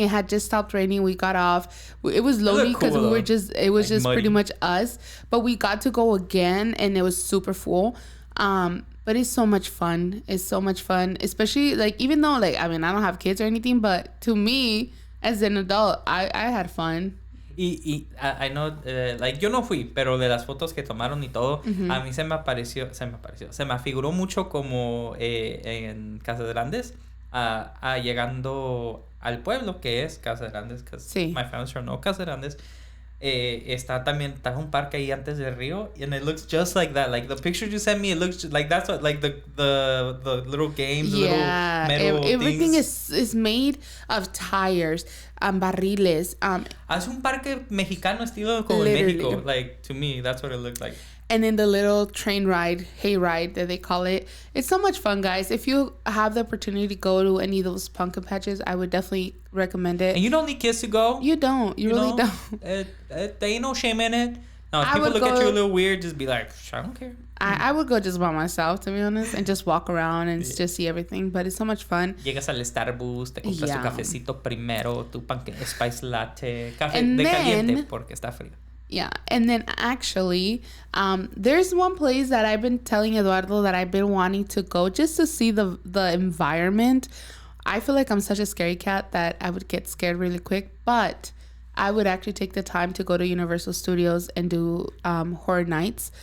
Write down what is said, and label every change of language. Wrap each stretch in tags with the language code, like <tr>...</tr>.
<en>It had just stopped raining. We got off. It was lonely because it was just pretty much us. But we got to go again, and it was super full. But it's so much fun. It's so much fun. Especially, like, even though, like, I mean, I don't have kids or anything, but to me, as an adult, I had fun.</en> <es>Y</es> <en>I know, like,</en> <es>yo no fui, pero de las fotos que tomaron y todo, a mí se me afiguró mucho como en Casados, llegando al pueblo que es Casados,</es> <en>because my family's from Casados.</en> <es>Está un parque ahí antes del río,</es> <en>and it looks just like that. Like the picture you sent me, it looks like that's what, like the little games, the little metal everything things. is made of tires, barriles.</en> <es>Es un parque mexicano estilo como en México.</es> <en>Like, to me, that's what it looks like. And then the little train ride, hay ride that they call it. It's so much fun, guys. If you have the opportunity to go to any of those pumpkin patches, I would definitely recommend it. And you don't need kids to go. You don't. You really don't. There ain't no shame in it. No, if people look at you a little weird, just be like, I don't care. I would go just by myself, to be honest, and just walk around and just see everything. But it's so much fun.</en> <es>Llegas al Starbucks, te compras tu cafecito primero, tu spice latte, café de caliente porque está frío.</es> <en>Yeah, and then actually, there's one place that I've been telling Eduardo that I've been wanting to go just to see the environment. I feel like I'm such a scary cat that I would get scared really quick, but I would actually take the time to go to Universal Studios and do Horror Nights.</en>